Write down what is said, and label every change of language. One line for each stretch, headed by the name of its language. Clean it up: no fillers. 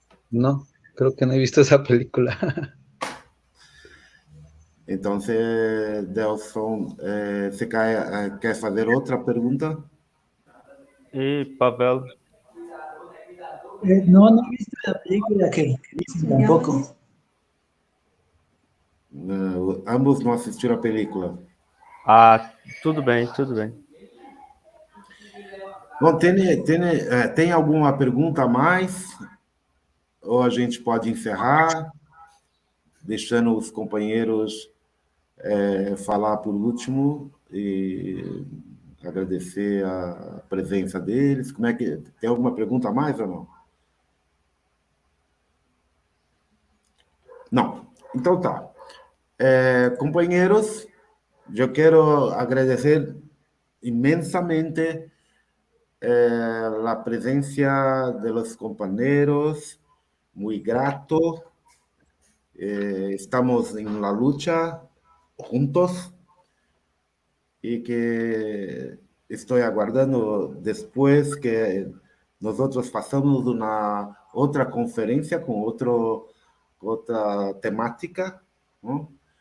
Spanish: No, creo que no he visto esa película.
Portuguese: Entonces, Delson, ¿se quer fazer outra pergunta? E, Pavel?
Spanish: No, no he visto la película que dicen tampoco.
Portuguese: Ambos não assistiram a película. Ah, tudo bem, tudo bem. Bom, tem alguma pergunta a mais? Ou a gente pode encerrar, deixando os companheiros falar por último e agradecer a presença deles. Como é que tem alguma pergunta a mais ou não? Não. Então tá. Companheiros, eu quero agradecer imensamente
Spanish: la presencia de los compañeros, muy grato. Estamos en la lucha juntos y que estoy aguardando después que nosotros pasamos una otra conferencia con otra temática, ¿no?